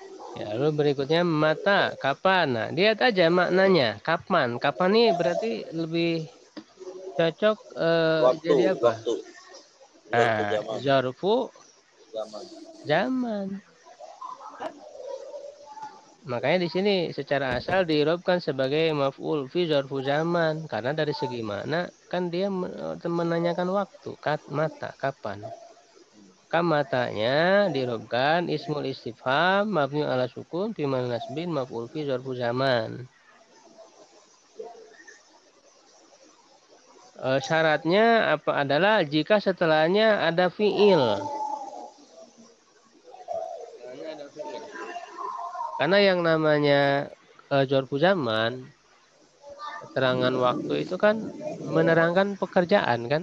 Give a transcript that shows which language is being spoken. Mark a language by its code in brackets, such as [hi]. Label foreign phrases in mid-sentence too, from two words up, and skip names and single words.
[id] Ya, lalu berikutnya mata, kapan. Nah, lihat aja maknanya. Kapan? Kapan nih berarti lebih cocok Waktu, jadi apa? waktu. Zarfu Nah, zaman. zarfu Zaman. zaman. Makanya di sini secara asal diirobkan sebagai [ar] مفعول في ظرف زمان. [id] Karena dari segi mana kan dia menanyakan waktu, mata, kapan. Kamatanya diirobkan [ar] اسم الاستفهام مبني على السكون في محل نصب مفعول في ظرف زمان. [id] Syaratnya apa adalah jika setelahnya ada fiil. Setelahnya ada fiil. Karena yang namanya [ar] ظرف زمان, [id] keterangan waktu itu kan menerangkan pekerjaan kan.